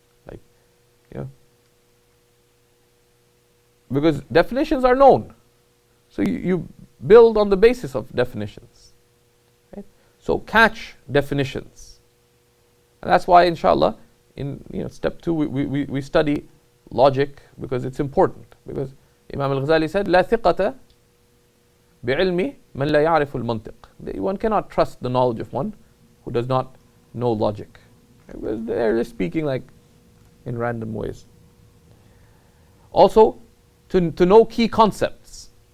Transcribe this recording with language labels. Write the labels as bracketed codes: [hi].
[en] Like, because definitions are known. So you build on the basis of definitions, right? So catch definitions. And that's why, inshallah, in step 2, we study logic because it's important. Because Imam al-Ghazali said, [ar] لا ثقة بعلم من لا يعرف المنطق. [en] One cannot trust the knowledge of one who does not know logic. Because they're just speaking like in random ways. Also, to know key concepts.